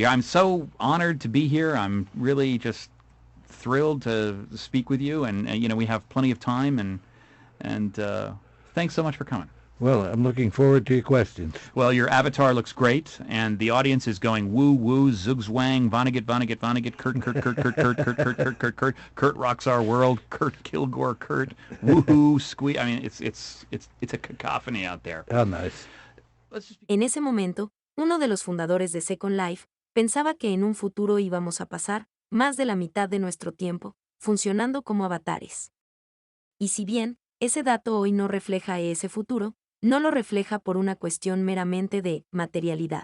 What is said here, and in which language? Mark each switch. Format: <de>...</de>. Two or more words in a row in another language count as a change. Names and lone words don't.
<en>I'm so honored to be here. I'm really just thrilled to speak with you, and you know, we have plenty of time, and thanks so much for coming. Well, I'm looking forward to your questions. Well, your avatar looks great, and the audience is going woo woo, zug zwang, Vonnegut, Vonnegut, Vonnegut, Kurt, Kurt, Kurt, Kurt, Kurt, Kurt, Kurt, Kurt, Kurt, Kurt, Kurt rocks our world, Kurt Kilgore, Kurt, woohoo, squeak. I mean, it's a cacophony out there. How nice. Let's just</en> <es>En ese momento, uno de los fundadores de Second Life pensaba que en un futuro íbamos a pasar más de la mitad de nuestro tiempo funcionando como avatares. Y si bien ese dato hoy no refleja ese futuro, no lo refleja por una cuestión meramente de materialidad.</es>